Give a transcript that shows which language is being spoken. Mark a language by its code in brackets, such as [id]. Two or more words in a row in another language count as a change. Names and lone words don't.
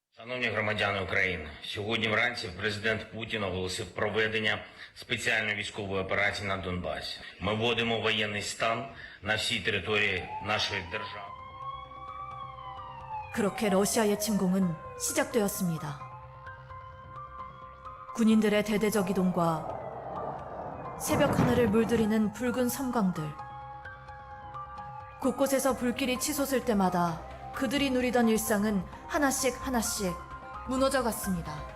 [uk] Шановні громадяни України, сьогодні вранці президент Путін оголосив проведення спеціальної військової операції на Донбасі. Ми вводимо воєнний стан на всій території нашої держави. [ko] 그렇게 러시아의 침공은 시작되었습니다. 군인들의 대대적 이동과 새벽 하늘을 물들이는 붉은 섬광들. 곳곳에서 불길이 치솟을 때마다 그들이 누리던 일상은 하나씩 하나씩 무너져 갔습니다.